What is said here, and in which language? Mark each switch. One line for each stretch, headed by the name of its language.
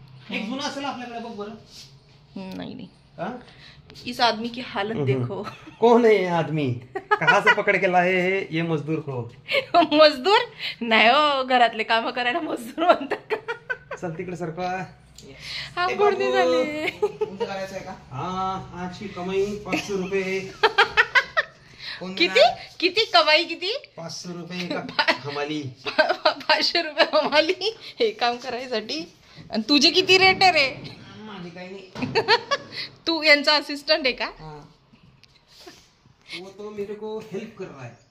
Marathi: एक जुना असेल आपल्याकडे बघ बरं. नाही
Hindi: हाँ? इस आदमी की हालत देखो। कौन है ये आदमी? कहाँ से पकड़ के लाए है ये मजदूर को?
Marathi: मजदूर नाही हो, घरातले काम करायला मजदूर म्हणतात का? चल तिकडे सरका. हा कोणती झाली? तुमचं करायचं आहे का?
Hindi: हाँ, आज की कमाई 500 रुपये.
Marathi: किती किती कमाई किती?
Hindi: 500 रुपये का हमाली.
Marathi: 500 रुपये हमाली हे काम करायसाठी. आणि तुझे किती रेट आहे रे? माझी काही नाही. तू यांचा असिस्टंट आहे का?
Hindi: हाँ. वो तो मेरे को हेल्प कर रहा है.